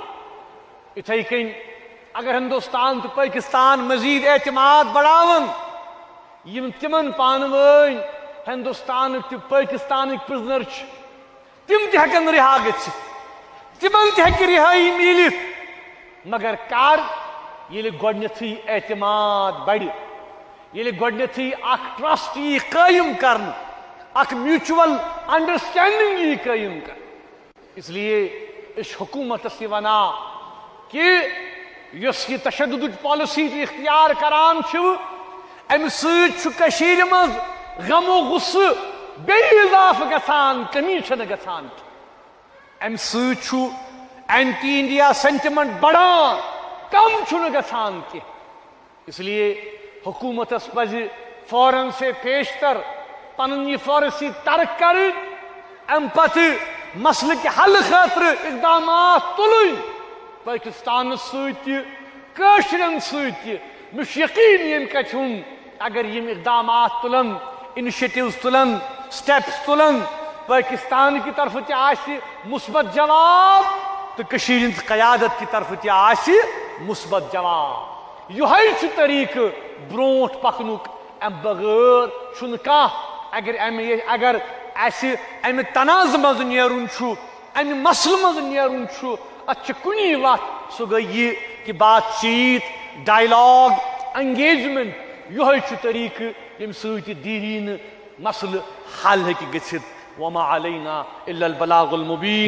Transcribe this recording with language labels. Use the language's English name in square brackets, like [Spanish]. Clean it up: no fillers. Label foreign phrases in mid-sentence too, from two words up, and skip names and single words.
[Kashmiri] اِتھَے کٔنۍ اگر ہندوستان تہٕ پٲکستان مزید اعتماد بڑھاون، یِم تِمن پانہٕ ؤنۍ ہندوستانٕکۍ تہٕ پٲکستانٕکۍ پرٛزنر چھِ، تِم تہِ ہٮ۪کن رِہا گٔژھِتھ، تِمن تہِ ہٮ۪کہِ رِہٲیی میٖلِتھ. مگر کر ییٚلہِ گۄڈنٮ۪تھٕے اعتماد بڑِ، ییٚلہِ گۄڈنٮ۪تھٕے اکھ ٹرسٹ یی قٲیِم کرنہٕ، اکھ [English] mutual understanding [Kashmiri] یی قٲیِم کرنہٕ. [Urdu] اس لیے [Kashmiri] أسۍ چھِ حکوٗمتس یہِ ونان کہ یۄس یہِ تشددٕچ پالسی تہِ اختیار کران چھِو، امہِ سۭتۍ چھُ کٔشیٖرِ منٛز غم و غُصہٕ بیٚیہِ اضافہٕ گژھان، کمی چھنہٕ گژھان کینٛہہ. امہِ سۭتۍ چھُ [English] anti India sentiment [Kashmiri] بڑان، کم چھُنہٕ گژھان کینٛہہ. [Urdu] اس لیے [Kashmiri] حکومتس پزِ فوراً سے پیشتر پنُن یہِ پالسی ترک کرٕنۍ، امہِ پتہٕ مسلہٕ کہِ حل خٲطرٕ اقدامات تُلٕنۍ، پٲکستانس سۭتۍ تہِ، کٲشرٮ۪ن سۭتۍ تہِ. مےٚ چھُ یقیٖن ییٚمہِ کتھِ ہُنٛد اگر یِم اقدامات تُلن، انِشیٹِوز تُلن، سٹیپس تُلن، پٲکستان کی طرفہٕ تہِ آسہِ مثبت جواب تہٕ کٔشیٖرِ ہِنٛز قیادت کی طرفہٕ تہِ آسہِ مثبت جواب. یِہوٚے چھُ طریٖقہٕ برٛونٛٹھ پکنُک. امہِ بغٲر چھُنہٕ کانٛہہ. اگر اسہِ امہِ تنازٕ منٛز نیرُن چھُ، امہِ مسلہٕ منٛز نیرُن چھُ، اتھ چھِ کُنی وتھ، سُہ گٔے یہِ کہ بات چیت، [English] dialogue, engagement. [Kashmiri] یِہوٚے چھُ طریٖقہٕ ییٚمہِ سۭتۍ یہِ دیٖرینہٕ مسلہٕ حل ہیٚکہِ گٔژھِتھ. [Arabic] وما علینا الا البلاغ المبین.